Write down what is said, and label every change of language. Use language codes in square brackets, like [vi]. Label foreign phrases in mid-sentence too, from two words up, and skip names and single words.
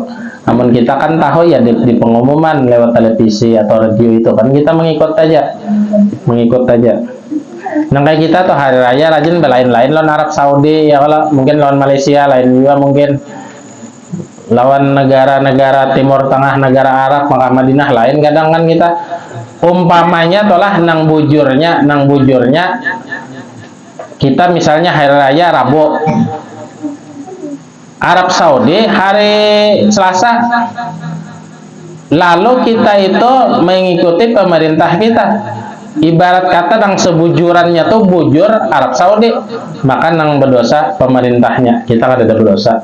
[id] Namun kita kan tahu ya di pengumuman lewat televisi atau radio itu kan kita mengikut aja. [bjn] Nah kayak kita tuh hari raya rajin lain-lain lawan Arab Saudi ya, kalau mungkin lawan Malaysia lain juga, mungkin lawan negara-negara Timur Tengah, negara Arab, maka Madinah lain. Kadang kan kita umpamanya tolah nang bujurnya kita misalnya hari raya Rabu, Arab Saudi hari Selasa. [id] lalu kita itu mengikuti pemerintah kita. [bjn] Ibarat kata nang sebujurannya tuh bujur Arab Saudi, maka nang berdosa pemerintahnya, kita kan ada berdosa.